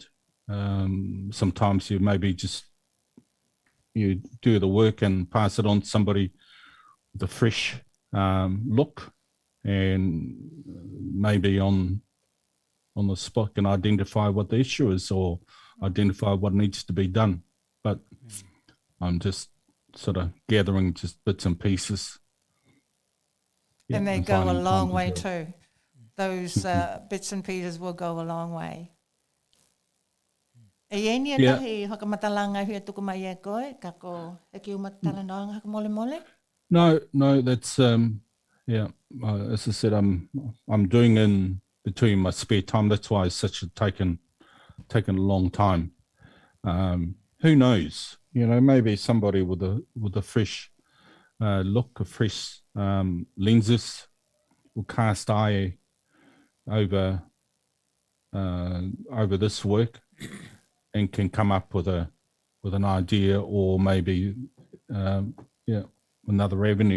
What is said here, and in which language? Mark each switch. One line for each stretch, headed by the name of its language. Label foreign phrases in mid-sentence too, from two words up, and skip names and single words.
English: Sometimes you maybe just you do the work and pass it on to somebody with a fresh look, and maybe on the spot can identify what the issue is or identify what needs to be done. But I'm just sort of gathering just bits and pieces. And they go a long way too. Those bits and pieces will go a long way.
Rapanui: E eni e tahi hakamatalanga hui tuku mai e koe, kako e ki umatala noanga haka mole mole?
English: No, that's as I said, I'm doing in between my spare time. That's why it's such a taken a long time. Who knows? Maybe somebody with a fresh look, a fresh lenses, will cast eye over this work, and can come up with an idea, or maybe another avenue.